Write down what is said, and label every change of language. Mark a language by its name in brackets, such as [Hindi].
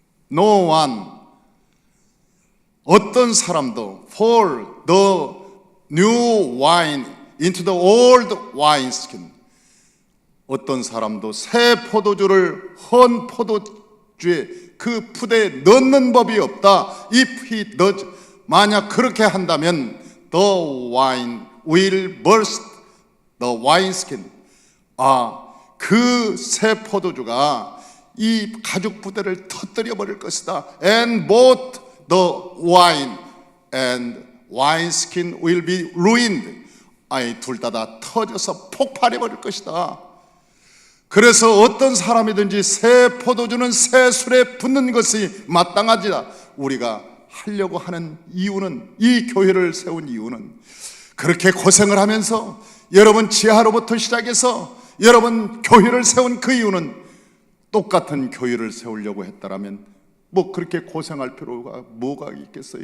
[English] No one, [Korean] 어떤 사람도 [English] pour the new wine into the old wineskin, [Korean] 어떤 사람도 새 포도주를 헌 포도주에 그 푸대에 넣는 법이 없다. [English] If he does, [Korean] 만약 그렇게 한다면 [English] the wine will burst the wineskin, [Korean] 그 새 포도주가 이 가죽 부대를 터뜨려 버릴 것이다. [English] And both the wine and wineskin will be ruined. [Korean] 둘 다 터져서 폭발해 버릴 것이다. 그래서 어떤 사람이든지 새 포도주는 새 술에 붓는 것이 마땅하지라. 우리가 하려고 하는 이유는, 이 교회를 세운 이유는, 그렇게 고생을 하면서 여러분 지하로부터 시작해서 여러분 교회를 세운 그 이유는 똑같은 교회를 세우려고 했다라면 뭐 그렇게 고생할 필요가 뭐가 있겠어요?